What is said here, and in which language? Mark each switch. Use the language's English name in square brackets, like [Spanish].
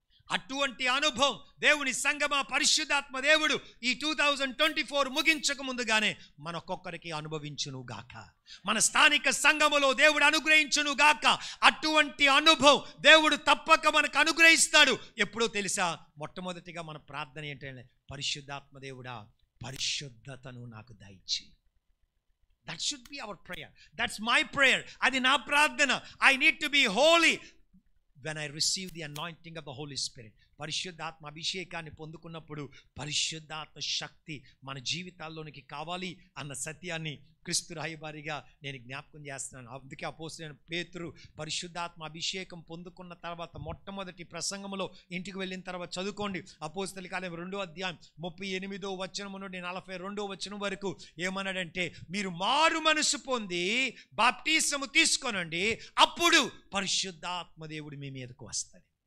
[Telugu] అటువంటి అనుభవం దేవుని సంగమ పరిశుద్ధాత్మ దేవుడు ఈ 2024 ముగించక ముందుగానే మనకొక్కరికి అనుభవించును గాక, మన స్థానిక సంఘములో దేవుడు అనుగ్రహించును గాక. అటువంటి అనుభవం దేవుడు తప్పక మనకు అనుగ్రహిస్తాడు. ఎప్పుడో తెలుసా? మొట్టమొదటిగా మన ప్రార్థన ఏంటంటే, పరిశుద్ధాత్మ దేవుడా పరిశుద్ధతను నాకు దయచేయి. [English] That should be our prayer. That's my prayer. [Telugu] అది నా ప్రార్థన. [English] I need to be holy when I receive the anointing of the Holy Spirit. [Telugu] పరిశుద్ధాత్మ అభిషేకాన్ని పొందుకున్నప్పుడు పరిశుద్ధాత్మ శక్తి మన జీవితాల్లోనికి కావాలి అన్న సత్యాన్ని క్రీస్తు రాయబారిగా నేను జ్ఞాపకం చేస్తున్నాను. అందుకే అపోస్తలుడైన పేతురు పరిశుద్ధాత్మ అభిషేకం పొందుకున్న తర్వాత మొట్టమొదటి ప్రసంగంలో ఇంటికి వెళ్ళిన తర్వాత చదువుకోండి, అపోస్తల కార్యం 2వ అధ్యాయం 38వ వచనం నుండి 42వ వచనం వరకు ఏమన్నాడంటే, మీరు మారు మనసు పొంది బాప్టిజము తీసుకోనండి, అప్పుడు పరిశుద్ధాత్మ దేవుడు మీ మీదకు వస్తాడు.